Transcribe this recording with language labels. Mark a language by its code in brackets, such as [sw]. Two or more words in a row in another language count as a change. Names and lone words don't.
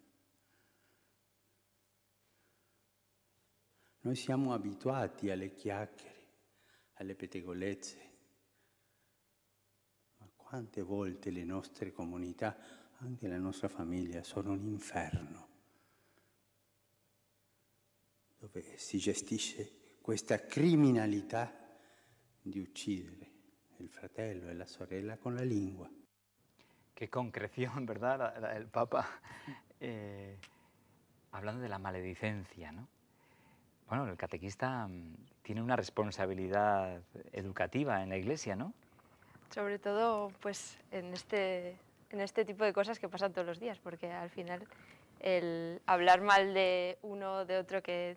[it] Noi siamo abituati alle chiacchiere, alle pettegolezze, ma quante volte le nostre comunità, anche la nostra famiglia, sono un inferno, dove si gestisce questa criminalità di uccidere el fratello e la sorella con la lengua. [es] Qué concreción, ¿verdad? El Papa, hablando de la maledicencia, ¿no? Bueno, el catequista tiene una responsabilidad educativa en la Iglesia, ¿no? Sobre todo, pues, en este tipo de cosas que pasan todos los días, porque al final el hablar mal de uno o de otro que